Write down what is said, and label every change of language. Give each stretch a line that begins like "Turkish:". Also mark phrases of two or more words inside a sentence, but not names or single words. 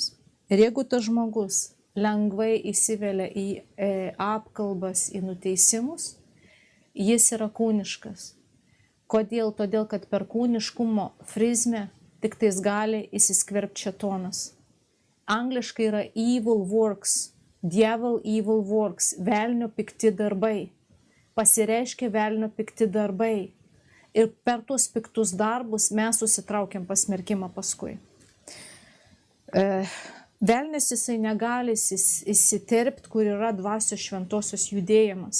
Lithuanian: Ir jeigu tas žmogus lengvai įsivelia į apkalbas, į nuteisimus, jis yra kūniškas. Kodėl? Todėl, kad per kūniškumo prizmę tik tais gali įsiskverbti šėtonas. Angliškai yra
English: evil works, devil evil works,
Lithuanian: velnio pikti darbai. Pasireiškia velnio pikti darbai. Ir per tuos piktus darbus mes susitraukiam pasmerkimą paskui. Velnis jisai negali įsiterpti, kur yra dvasios šventosios judėjimas.